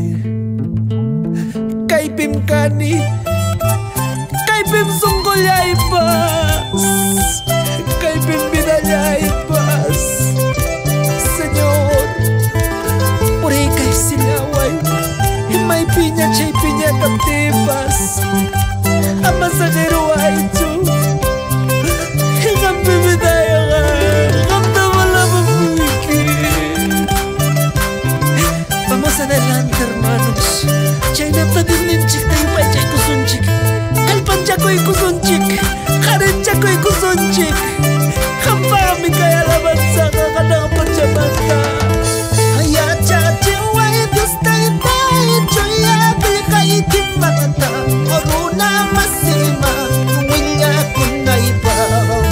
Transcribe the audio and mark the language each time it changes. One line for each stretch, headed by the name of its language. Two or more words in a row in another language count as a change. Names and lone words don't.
Quechua: kaypim kani kaypim sunqullaypas kaypim vidallaypas Señor puriykay silaway imaypiña chaypiña kaptipas ama saqiruwaychu qampi vidayaqa qamta malamamuyki.
Spanish: Vamos adelante hermanos
Quechua: chaynata Diosninchik taypaychaykusunchik kallpanchakuykusunchik qarinchakuykusunchik qampaqmi kay alabanzaqa qanaqa pachamanta yachachiway Dios taytay chuya qillqaykimanta runa masima willakunaypaq